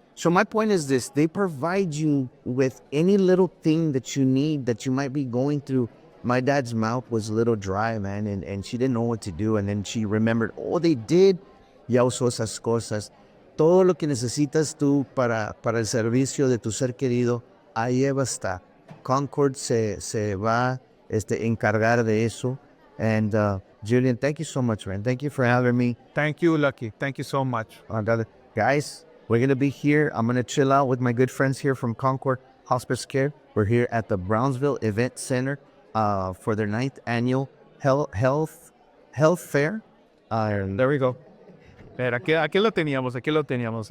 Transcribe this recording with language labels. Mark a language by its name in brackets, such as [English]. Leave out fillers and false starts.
[English] So my point is this, they provide you with any little thing that you need, that you might be going through. My dad's mouth was a little dry, man, and she didn't know what to do. And then she remembered, oh, they did. [Spanish] Ya usó esas cosas. Todo lo que necesitas tú para el servicio de tu ser querido, ahí va a estar. Concord se va a encargar de eso. And [English] Julian, thank you so much, man. Thank you for having me. Thank you, Lucky. Thank you so much. Guys, we're going to be here. I'm going to chill out with my good friends here from Concord Hospice Care. We're here at the Brownsville Event Center for their 9th annual health fair. There we go. [Spanish] Mira, aquí lo teníamos.